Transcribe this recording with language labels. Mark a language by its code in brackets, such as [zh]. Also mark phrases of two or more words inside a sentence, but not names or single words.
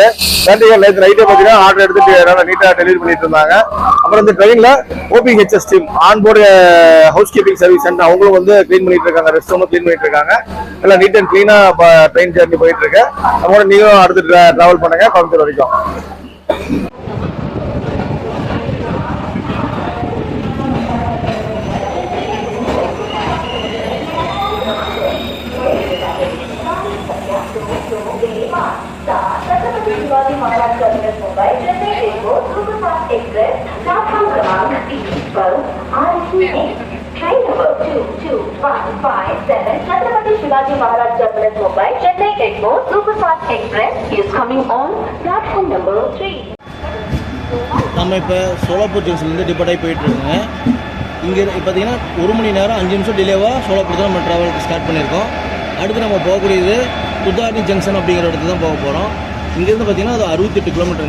[en] pantry card [ta] நேற்று நைட்டே பாத்தீங்கன்னா ஆர்டர் எடுத்துட்டு நீட்டா டெலிவரி பண்ணிட்டு இருந்தாங்க. அப்புறம் இந்த ட்ரெயின்ல OPHS டீம் [en] onboard house keeping service center [ta] அவங்களும் வந்து கிளீன் பண்ணிட்டு இருக்காங்க. [en] rest room [ta] கிளீன் பண்ணிட்டு இருக்காங்க. எல்லாம் [en] neat and [ta] கிளீனா ட்ரெயின் ஜர்னி போயிட்டு இருக்கு. நம்மளோட நீங்களும் அடுத்து டிராவல் பண்ணுங்க கோயம்புத்தூர் வரைக்கும். [hi] छत्रपति शिवाजी महाराज टर्मिनस मुंबई चेन्नई एयरपोर्ट सुपरफास्ट एक्सप्रेस प्लेटफॉर्म क्रमांक 3 पर RCX ट्रेन नंबर [en] 22157 छत्रपति शिवाजी महाराज टर्मिनस मुंबई चेन्नई एयरपोर्ट सुपरफास्ट एक्सप्रेस is coming on platform number 3. [ta] நம்ம இப்போ சோலாப்பூர் ஜங்ஷன்லேருந்து டிபார்ட் ஆகி போயிட்டு இருக்கோங்க. இங்கே பார்த்தீங்கன்னா 1 மணி நேரம் 5 நிமிஷம் டிலேவாக சோலாப்பூர் தான் நம்ம [en] travel start [ta] பண்ணியிருக்கோம். அடுத்து நம்ம போகக்கூடியது துர்தானி ஜங்ஷன் அப்படிங்கிற இடத்துல தான் போக போகிறோம். இங்கேருந்து பார்த்தீங்கன்னா அது 68 கிலோமீட்டருங்க.